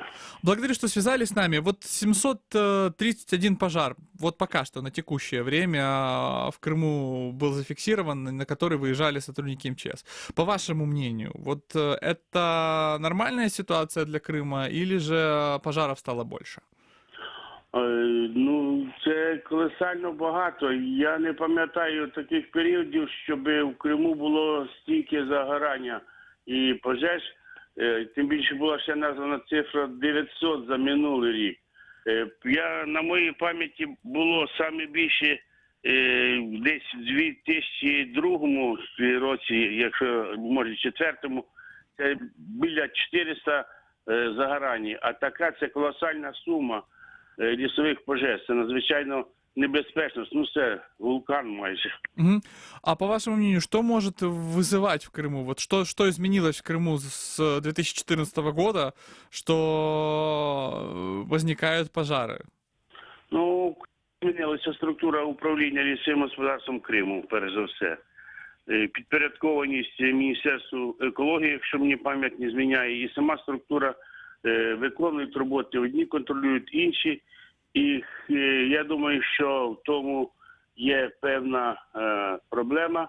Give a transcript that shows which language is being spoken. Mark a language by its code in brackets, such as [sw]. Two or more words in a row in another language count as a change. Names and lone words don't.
[ru] Благодарю, что связались с нами. Вот 731 пожар, вот пока что на текущее время в Крыму был зафиксирован, на который выезжали сотрудники МЧС. По вашему мнению, вот это нормальная ситуация для Крыма или же пожаров стало больше? [uk] Ну, це колосально багато. Я не пам'ятаю таких періодів, щоб в Криму було стільки загорання і пожеж. Тим більше була ще названа цифра 900 за минулий рік. На моїй пам'яті було саме більше десь у 2002 році, якщо може 2004, це біля 400 загорань. А така це колосальна сума лісових пожеж. Це надзвичайно небезпечно. Ну, це вулкан майже. Угу. [ru] А по вашему мнению, что может вызывать в Крыму? Вот что изменилось в Крыму с 2014 года, что возникают пожары? [uk] Ну, змінилася структура управління лісовим господарством Криму, перш за все. Підпорядкованість Міністерству екології, якщо мені пам'ять не зміняє, і сама структура виконують роботи, одні контролюють інші. І я думаю, що в тому є певна проблема.